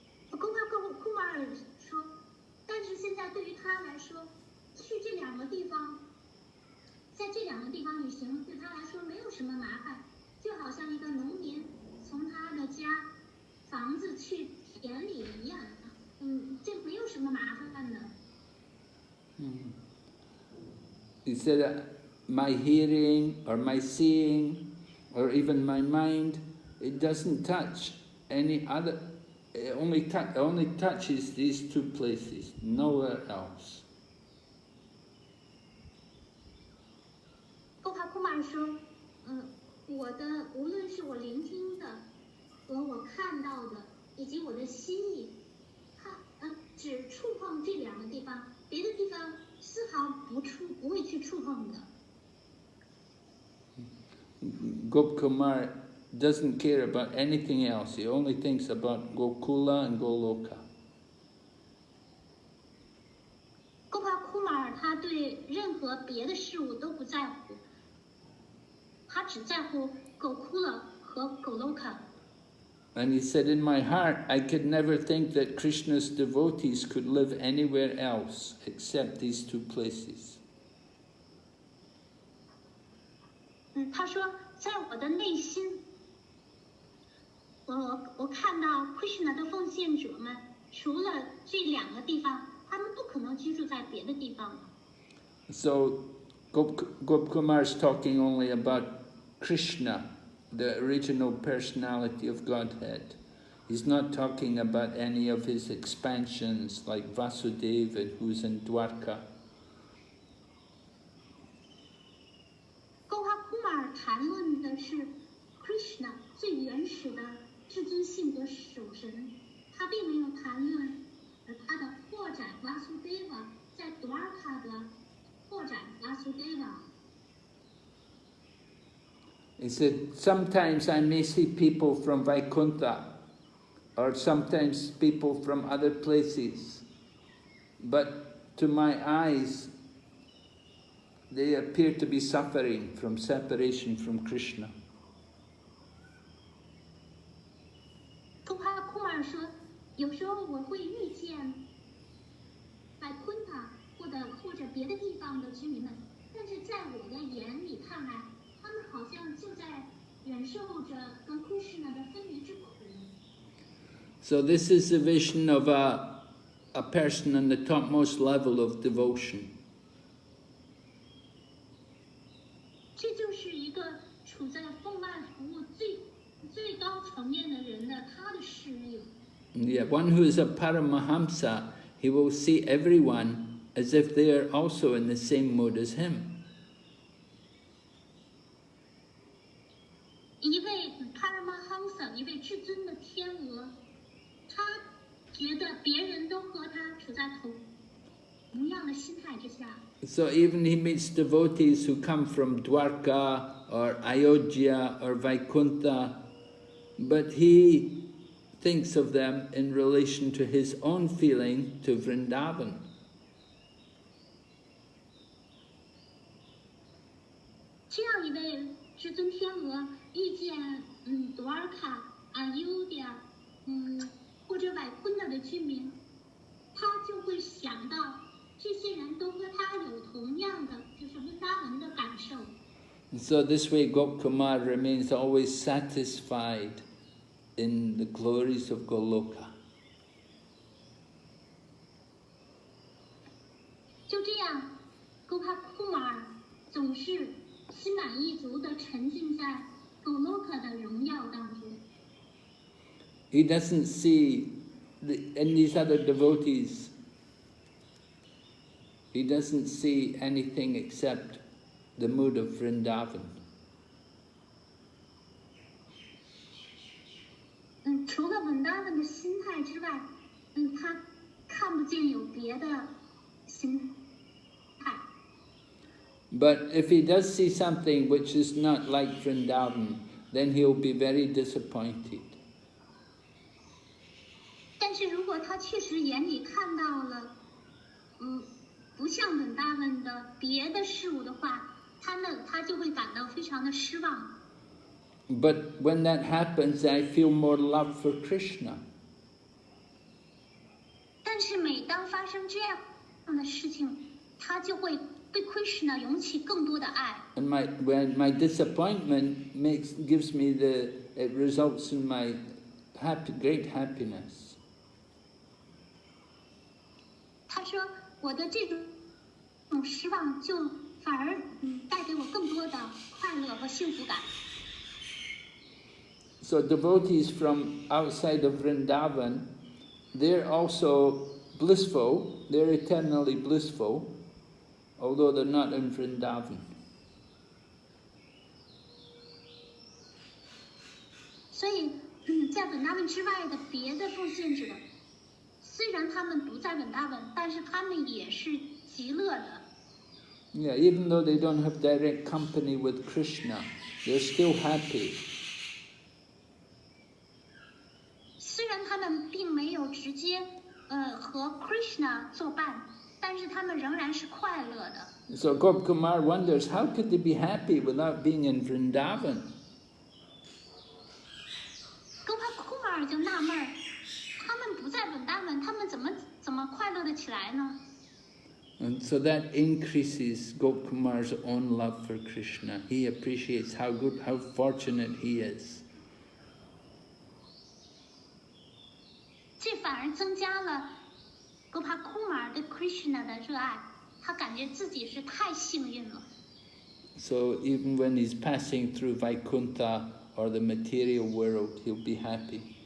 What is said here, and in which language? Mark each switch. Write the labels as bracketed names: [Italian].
[Chinese] 勾画库尔说，但是现在对于他来说，去这两个地方，在这两个地方旅行，对他来说没有什么麻烦，就好像一个农民从他的家房子去田里一样，这没有什么麻烦的。 [English] He said, my hearing or my seeing or even my mind, it doesn't touch any other, it only touches these two places, nowhere else. [Chinese] 勾画库尔说，无论是我聆听的和我看到的，以及我的心意，只触碰这两个地方，别的地方丝毫不会去触碰的。 [English] Gopkumar doesn't care about anything else. He only thinks about Gokula and Goloka. [Chinese] 勾画库尔他对任何别的事物都不在乎，他只在乎Gokula和Goloka。 [English] And he said, in my heart, I could never think that Krishna's devotees could live anywhere else except these two places. [Chinese] 他说，在我的内心，我看到 Krishna 的奉献者们，除了这两个地方，他们不可能居住在别的地方了。 [English] So Gopkumar is talking only about Krishna, the original personality of Godhead. He's not talking about any of his expansions like Vasudeva, who's in Dwarka. [Chinese] 沟哈库马尔谈论的是 Krishna 最原始的至尊性格属神，他并没有谈论他的扩展 Vasudeva 在 Dwarka 的扩展 Vasudeva。 [English] He said, sometimes I may see people from Vaikuntha, or sometimes people from other places, but to my eyes, they appear to be suffering from separation from Krishna. [Chinese] 沟哈库马尔说，有时候我会遇见在昆塔或者别的地方的居民们，但是在我的眼里看来，他们好像就在忍受着跟 Krishna 的分离之苦。 [English] So this is the vision of a person on the topmost level of devotion. [Chinese] 这就是一个处在奉爱服务最高层面的人的他的视力。 [English] Yeah, one who is a Paramahamsa, he will see everyone as if they are also in the same mode as him. [Chinese] 一位 Paramahamsa， 一位至尊的天鹅，他觉得别人都和他处在同样的心态之下。 [English] So even he meets devotees who come from Dwarka or Ayodhya or Vaikuntha, but he thinks of them in relation to his own feeling to Vrindavan. [Chinese] 这样一位至尊天鹅遇见Dwarka、Ayodhya 或者外昆达的居民，他就会想到这些人都和他有同样的就是温达文的感受。 [English] And so this way Gopkumar remains always satisfied in the glories of Goloka. [Chinese] 就这样，沟哈库马尔总是心满意足地沉浸在 Goloka 的荣耀当中。 [English] He doesn't see, in these other devotees, he doesn't see anything except the mood of Vrindavan. [Chinese] 除了温达文的心态之外，他看不见有别的心态。 [English] But if he does see something which is not like Vrindavan, then he'll be very disappointed. [Chinese] 但是如果他确实眼里看到了，不像温达文的别的事物的话，他就会感到非常的失望。 [English] But when that happens, I feel more love for Krishna. [Chinese] 但是每当发生这样的事情，他就会对 Krishna 涌起更多的爱。 [English] And when my disappointment gives me it results in my great happiness. [Chinese] 他说：“我的这种失望就反而带给我更多的快乐和幸福感。” [English] So devotees from outside of Vrindavan, they're also blissful, they're eternally blissful, although they're not in Vrindavan. [Chinese] 所以，在稳达文之外的别的奉献者，虽然他们不在稳达文，但是他们也是极乐的。 [English] Yeah, even though they don't have direct company with Krishna, they're still happy. [Chinese] 虽然他们并没有直接和 Krishna 作伴，但是他们仍然是快乐的。 [English] So Gopkumar wonders, how could they be happy without being in Vrindavan? [Chinese] 沟哈库马尔就纳闷儿，他们不在稳达文，他们怎么快乐的起来呢？ [English] And so that increases Gopkumar's own love for Krishna. He appreciates how fortunate he is. [Chinese] 这反而增加了沟哈库马尔对 Krishna 的热爱，他感觉自己是太幸运了。 [English] So even when he's passing through Vaikuntha or the material world, he'll be happy.